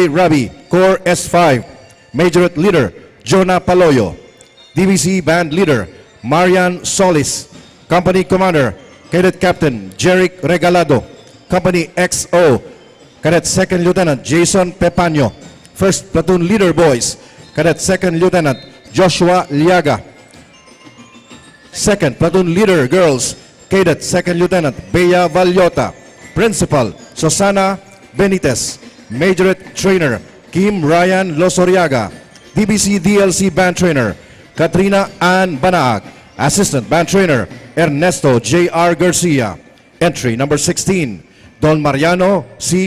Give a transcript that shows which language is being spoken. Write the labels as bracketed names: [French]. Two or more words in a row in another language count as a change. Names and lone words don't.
[English] Rabi, Corps S5. Majorette Leader Jonah Paloyo. DVC Band Leader Marian Solis. Company Commander Cadet Captain Jeric Regalado. Company XO Cadet Second Lieutenant Jason Pepaño. First Platoon Leader Boys Cadet Second Lieutenant Joshua Liaga. Second Platoon Leader Girls Cadet Second Lieutenant Bea Vallota. Principal Susana Benitez. Majorette Trainer Kim Ryan Losoriaga. DBC DLC Band Trainer Katrina Ann Banaag. Assistant Band Trainer Ernesto J.R. Garcia. Entry number 16, Don Mariano C.